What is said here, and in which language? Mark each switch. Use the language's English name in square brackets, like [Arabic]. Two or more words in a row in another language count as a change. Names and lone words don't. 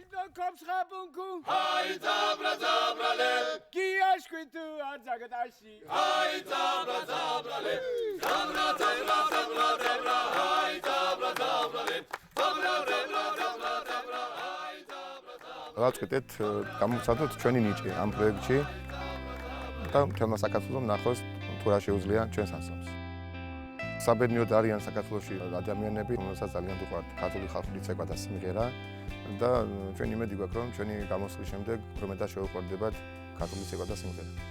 [Georgian] Kopschapunku. Hai zabra zabrale. Kiashkwitu arzagadashi. Hai zabra zabrale. Zabra zabra zabra zabra. Hai zabra zabrale. Zabra zabra zabra zabra. Hai zabra zabra. დავწყვეტეთ გამოვცადოთ ჩვენი ნიჭი ამ პროექტში და მთელმა საქართველოს ნახოს თუ რა შეუძლია ჩვენს ანსამბლს. საბედნიეროდ არიან საქართველოში ადამიანები, რომელსაც ძალიან უყვართ ქართული ხალხური ცეკვა და სიმღერა და ჩვენ იმედი გვაქვს, რომ ჩვენი გამოსვლის შემდეგ მეტად შეუყვარდებათ ქართული ცეკვა და სიმღერა.